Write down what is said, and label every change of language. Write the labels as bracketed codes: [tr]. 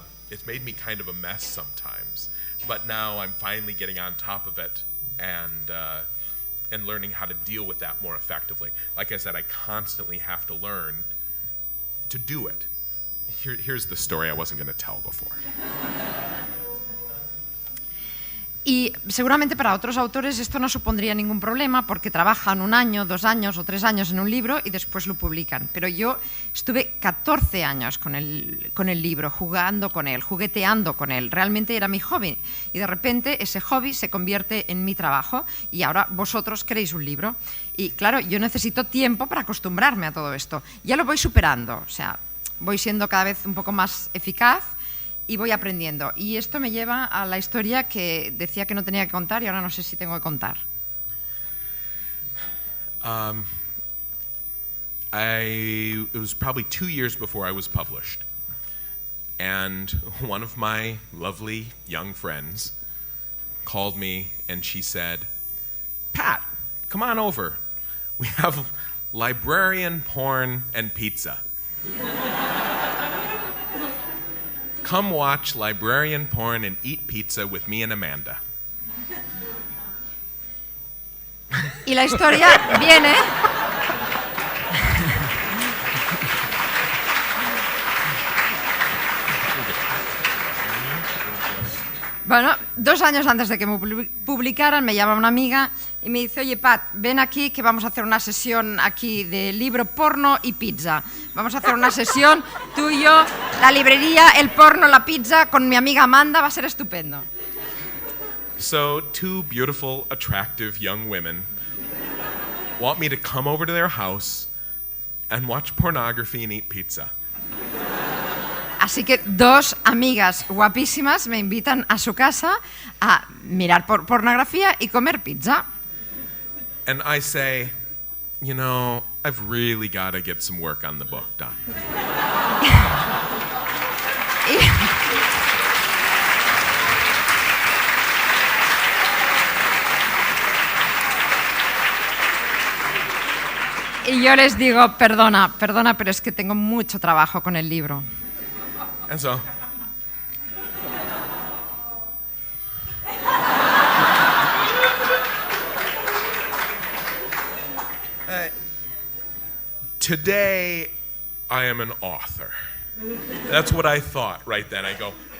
[en] It's made me kind of a mess sometimes. But now I'm finally getting on top of it and learning how to deal with that more effectively. Like I said, I constantly have to learn to do it. Here's the story I wasn't going to tell before. [es] Y seguramente para otros autores esto no supondría ningún problema porque trabajan 1 año, 2 años o 3 años en un libro y después lo publican. Pero yo estuve 14 años con el libro, jugando con él, jugueteando con él. Realmente era mi hobby. Y de repente ese hobby se convierte en mi trabajo y ahora vosotros queréis un libro. Y claro, yo necesito tiempo para acostumbrarme a todo esto. Ya lo voy superando, o sea, voy siendo cada vez un poco más eficaz y voy aprendiendo. Y esto me lleva a la historia que decía que no tenía que contar y ahora no sé si tengo que contar. [en] It was probably 2 years before I was published. And one of my lovely young friends called me and she said, Pat, come on over. We have librarian porn and pizza. Come watch librarian porn and eat pizza with me and Amanda. [es] Y la historia viene... Bueno, 2 años antes de que me publicaran, me llama una amiga y me dice, oye, Pat, ven aquí que vamos a hacer una sesión aquí de libro, porno y pizza. Vamos a hacer una sesión, tú y yo, la librería, el porno, la pizza, con mi amiga Amanda, va a ser estupendo. [en] So 2 beautiful, attractive young women want me to come over to their house and watch pornography and eat pizza. [es] Así que 2 amigas guapísimas me invitan a su casa a mirar pornografía y comer pizza. [en] And I say, you know, I've really got to get some work on the book done. [es] Y yo les digo, perdona, pero es que tengo mucho trabajo con el libro. [en] And so, today I am an author. That's what I thought right then. I go,